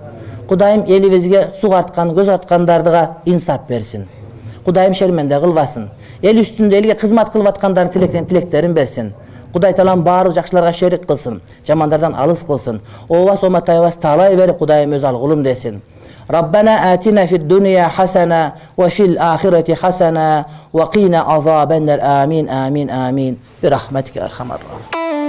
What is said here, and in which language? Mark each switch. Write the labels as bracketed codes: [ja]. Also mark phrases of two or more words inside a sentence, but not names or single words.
[ky] Кудайым элибизге сугарткан, көз арткандардыга инсап берсин. Кудайым шерменде кылбасын. Эл үстүндө элге кызмат кылып аткандардын тилектерин берсин. Кудай Таалам баары жакшыларга шерик кылсын, жамандардан алыс кылсын. Ооба сома тайбас таалай берип Кудайым өз алгулум десин. [ar] ربنا آتنا في الدنيا حسنة وفي الآخرة حسنة وقنا عذاب النار. آمين آمين آمين. برحمتك أرحم الراحمين.